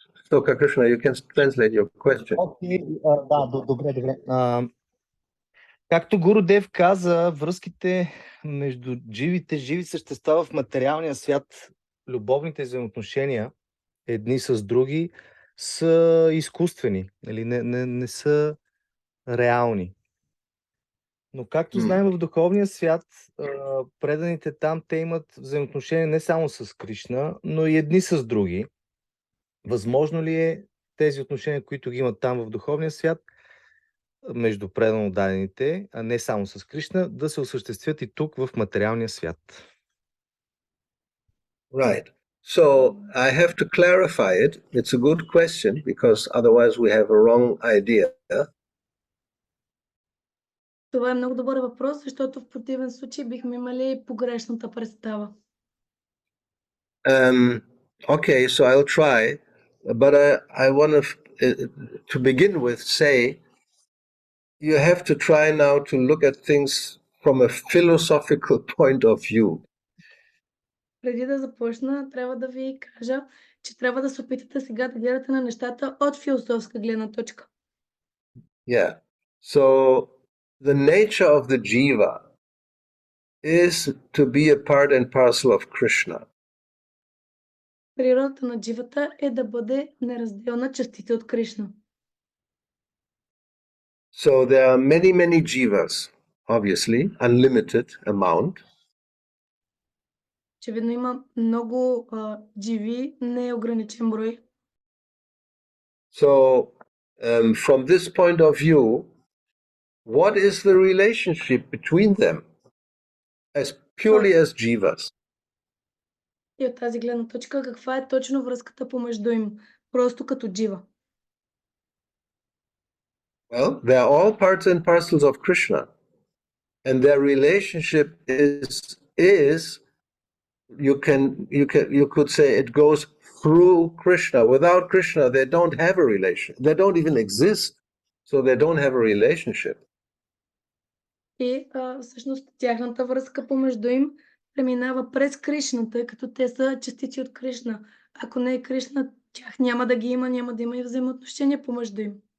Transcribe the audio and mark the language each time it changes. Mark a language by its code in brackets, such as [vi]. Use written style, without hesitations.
[en] So, Krishna, you can translate your question. [bg] Окей, да, добре. Както Гурудев каза, връзките между живи същества в материалния свят, любовните взаимоотношения едни с други са изкуствени, не са реални. Но както знаем в духовния свят, преданите там, те имат взаимоотношения не само с Кришна, но и едни с други. Възможно ли е тези отношения, които ги имат там в духовния свят, между преданно дадените, а не само с Кришна, да се осъществят и тук в материалния свят? [en] Right. So I have to clarify it. It's a good question because otherwise we have a wrong idea. [bg] Това е много добър въпрос, защото в противен случай бихме имали погрешната представа. [en] Okay, so I'll try, but I want to begin with say you have to try now to look at things from a philosophical point of view. [bg] Преди да започна, трябва да ви кажа, че трябва да се опитате сега да гледате на нещата от философска гледна точка. [en] Yeah. So the nature of the jiva is to be a part and parcel of Krishna. [bg] Природата на дживата е да бъде неразделна частица от Кришна. [en] So there are many, many jivas, obviously, unlimited amount. [bg] Очевидно има много дживи, неограничен брой. [en] So from this point of view, what is the relationship between them as purely as jivas? [bg] И от тази гледна точка, каква е точно връзката помежду им, просто като джива? [en] Well, they are all parts and parcels of Krishna, and their relationship is you could say it goes through Krishna. Without Krishna, they don't have a relation. They don't even exist, so they don't have a relationship. [bg] И всъщност тяхната връзка помежду им преминава през Кришна, тъй като те са частици от Кришна. Ако не е Кришна, тях няма да ги има, няма да има и взаимоотношения помежду им.